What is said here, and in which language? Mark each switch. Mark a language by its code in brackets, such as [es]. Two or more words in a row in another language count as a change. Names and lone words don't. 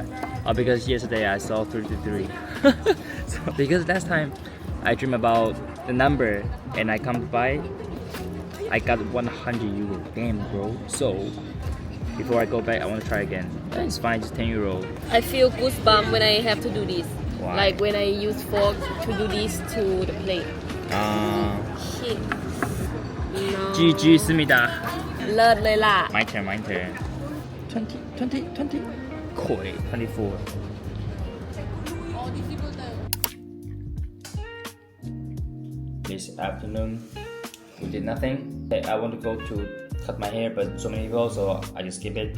[en] Because yesterday I saw 33. So, because last time I dreamed about the number and I come to buy, I got 100 euro. Damn, bro. So before I go back, I want to try again. It's fine, just 10 euro. I feel goosebumps when I have to do this. Why? Like when I use fork to do this to the plate. Shit. No. [zh] GG 思密达 [th] เลิศเลยล่ะ [en] My turn 20 Koi 24 This afternoon we did nothing. I want to go to cut my hair but so many people so I just skip it.